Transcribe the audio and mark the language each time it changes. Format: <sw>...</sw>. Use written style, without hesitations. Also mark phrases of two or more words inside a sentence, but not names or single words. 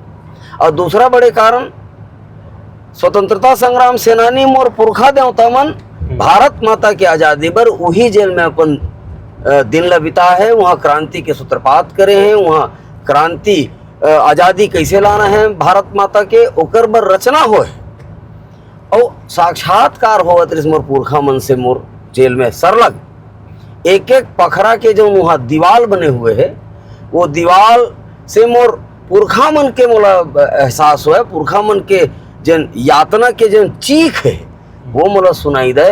<hne>और दूसरा बड़े कारण स्वतंत्रता संग्राम सेनानी मोर पुरखा देवता मन भारत माता की आजादी पर वही जेल में अपन दिन ला बिता है। वहाँ क्रांति के सूत्रपात करे हैं, वहाँ क्रांति आजादी कैसे लाना है भारत माता के ओकर बर रचना हो है और साक्षात्कार होवत रिस मोर पुरखा मन से मोर जेल में सरलग एक एक पखरा के जो वहाँ दीवाल बने हुए है, वो दीवाल से मोर पुरखा मन के मोला एहसास हो है, पुरखा मन के जन यातना के जन चीख है वो मोला सुनाई दे।</hne>